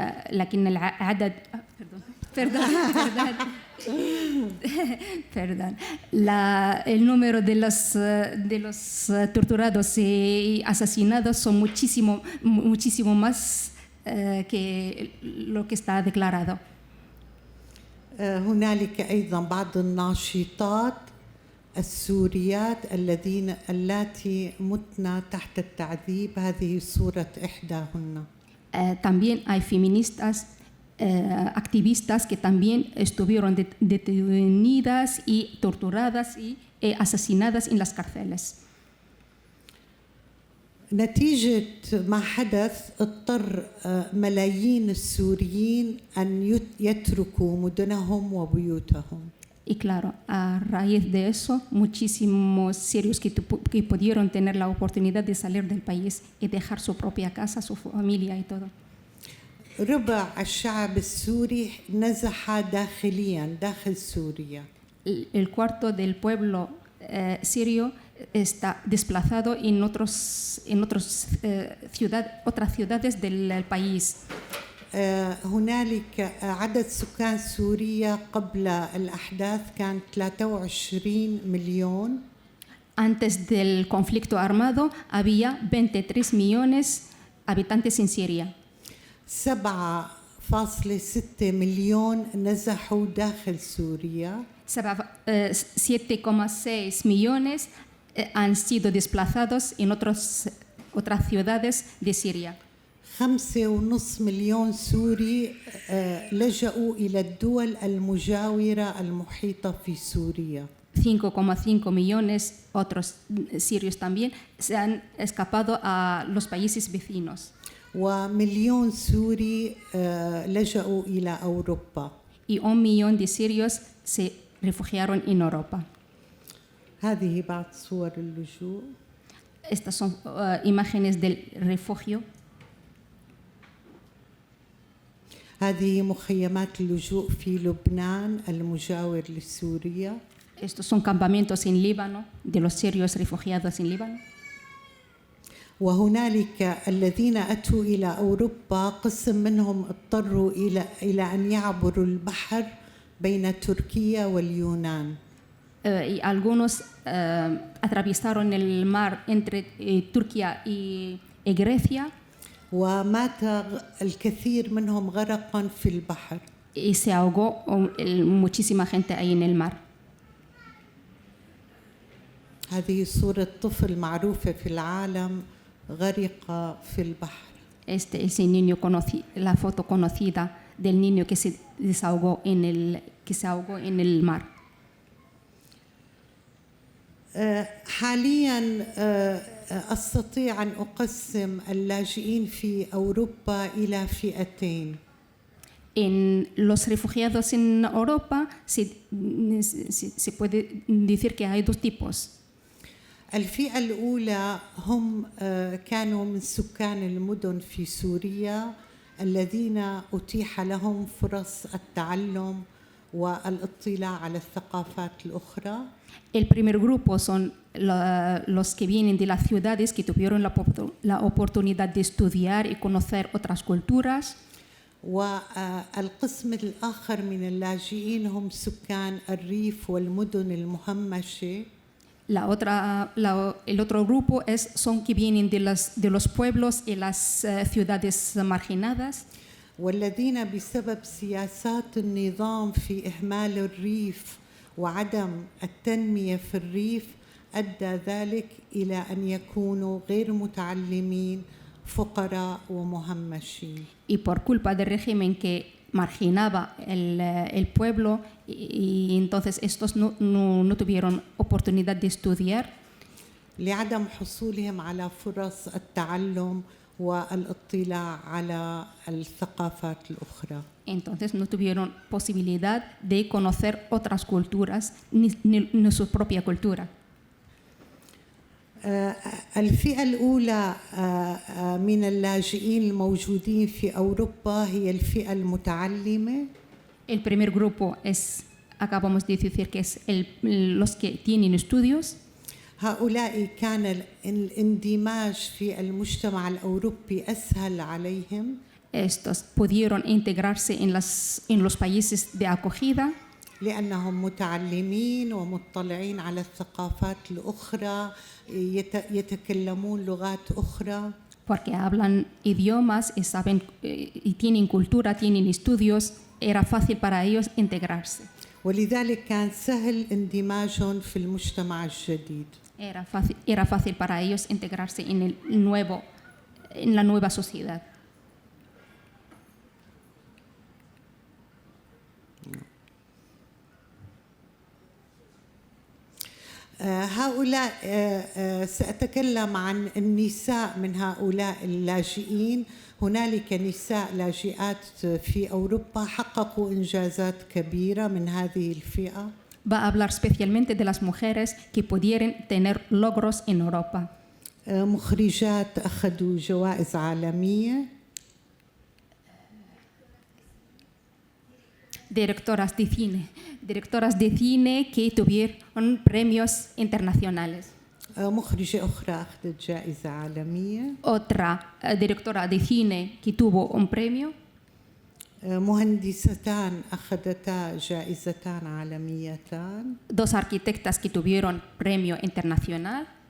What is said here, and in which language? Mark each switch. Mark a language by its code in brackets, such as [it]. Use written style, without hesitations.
[ar] لكن العدد [es] el número de los torturados y asesinados son muchísimo más que lo que está declarado. [ar] هنالك أيضا بعض الناشطات السوريات اللاتي متن تحت التعذيب. هذه صورة إحداهن. [es] También hay feministas, activistas que también estuvieron detenidas y torturadas y asesinadas en las cárceles. [ar] نتيجة ما حدث اضطر ملايين السوريين أن يتركوا مدنهم وبيوتهم. [es] Y claro, a raíz de eso, muchísimos sirios que pudieron tener la oportunidad de salir del país y dejar su propia casa, su familia y todo. [ar] ربع الشعب السوري نزح داخليا داخل سوريا. [es] El cuarto del pueblo sirio está desplazado en otras ciudades del país. [ar] هنالك عدد سكان سوريا قبل الأحداث كان 23 مليون. [es] Antes del conflicto armado había 23 millones de habitantes en Siria. [ar] 7.6 مليون نزحوا داخل سوريا. [es] 7,6 millones han sido desplazados en otras ciudades de Siria. [ar] 5.5 مليون سوري لجأوا إلى الدول المجاورة المحيطة في سوريا. [es] 5,5 millones otros sirios también se han escapado a los países vecinos. [ar] ومليون سوري لجأوا إلى أوروبا. [es] Y 1 millón de sirios se refugiaron en Europa. [ar] هذه بعض صور اللجوء. [es] Estas son imágenes del refugio. [ar] هذه مخيمات اللجوء في لبنان المجاور لسوريا. [es] Estos son campamentos en Líbano, de los sirios refugiados en Líbano. [ar] وهنالك الذين أتوا إلى أوروبا قسم منهم اضطروا إلى أن يعبروا البحر بين تركيا واليونان. [es] Y algunos atravesaron el mar entre Turquía y Grecia [ar] ومات الكثير منهم غرقا في البحر. [es] y se ahogó muchísima gente ahí en el mar. [ar] هذه صورة طفل معروفة في العالم غرق في البحر. [es] Este es el niño la foto conocida del niño que se ahogó en el mar. [ar] حاليا أستطيع أن أقسم اللاجئين في أوروبا إلى فئتين. [es] En los refugiados en Europa se puede decir que hay dos tipos. [ar] الفئة الأولى هم كانوا من سكان المدن في سوريا الذين أتيح لهم فرص التعلم والاطلاع على الثقافات الأخرى. [es] El primer grupo son los que vienen de las ciudades que tuvieron la oportunidad de estudiar y conocer otras culturas. [ar] والقسم الآخر من اللاجئين هم سكان الريف والمدن المهمشة. [es] El otro grupo son que vienen de los pueblos y las ciudades marginadas. [ar] والذين بسبب سياسات النظام في إهمال الريف وعدم التنمية في الريف أدى ذلك إلى أن يكونوا غير متعلمين فقراء ومهمشين. [es] Y por culpa del régimen que marginaba el pueblo y entonces estos no tuvieron oportunidad de estudiar. [ar] لعدم حصولهم على فرص التعلم والاطلاع على الثقافات الأخرى. [es] Entonces no tuvieron posibilidad de conocer otras culturas ni su propia cultura. [ar] الفئة الأولى من اللاجئين الموجودين في أوروبا هي الفئة المتعلمة. [es] El primer grupo acabamos de decir que es los que tienen estudios. [ar] هؤلاء كان الاندماج في المجتمع الأوروبي أسهل عليهم. [es] Estos pudieron integrarse en los países de acogida. [ar] لأنهم متعلمين ومطلعين على الثقافات الأخرى يتكلمون لغات أخرى. [es] Porque hablan idiomas y saben y tienen cultura, tienen estudios, era fácil para ellos integrarse. [ar] ولذلك كان سهل اندماجهم في المجتمع الجديد. [es] Era fácil para ellos integrarse en la nueva sociedad. [ar] هؤلاء سأتكلم عن النساء من هؤلاء اللاجئين. هنالك نساء لاجئات في أوروبا حققوا إنجازات كبيرة من هذه الفئة. [es] Va a hablar especialmente de las mujeres que pudieran tener logros en Europa. [ar] مخرجات أخذوا جوائز عالمية. [es] Directoras de cine que tuvieron premios internacionales. [ar] مخرجة أخرى أخذت جائزة عالمية. [es] Otra directora de cine que tuvo un premio. [ar] مهندستان أخذتا جائزتان عالميتان. [es] Dos arquitectas que tuvieron premio internacional.